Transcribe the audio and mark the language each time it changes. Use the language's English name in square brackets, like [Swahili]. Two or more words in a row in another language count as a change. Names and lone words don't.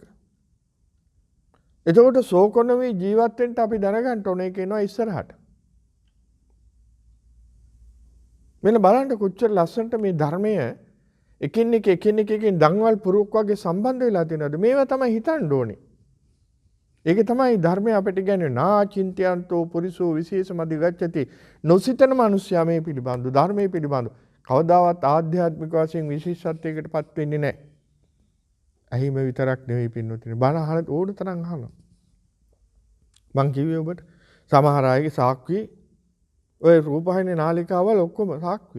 [Sinhala] එතකොට සෝකොනමේ ජීවත් වෙන්න අපි දැනගන්න ඕනේ කියනවා ඉස්සරහට. මෙන්න බලන්න කොච්චර ලස්සනට මේ ධර්මය එකින් එකකින් දන්වල් පුරුක් වගේ සම්බන්ධ වෙලා තියෙනවද? මේවා තමයි හිතන්න ඕනේ. ඒක තමයි ධර්මය අපිට කියන්නේ [Pali] නාචින්ත්‍යන්තෝ පුරිසෝ විශේෂමදි ගච්ඡති. [Sinhala] නොසිතන මිනිස්සයා මේ පිළිබඳ ධර්මයේ පිළිබඳ කවදාවත් ආධ්‍යාත්මික වශයෙන් විශේෂත්වයකටපත් වෙන්නේ නැහැ. ඇහිම විතරක් නෙවෙයි පින්නොතිනේ. බණ අහන ඕන තරම් අහනවා. මං කිව්වේ ඔබට සමහර අයගේ සාක්කුවේ ඔය රූපහිනේ නාලිකාවල ඔක්කොම සාක්කුවේ.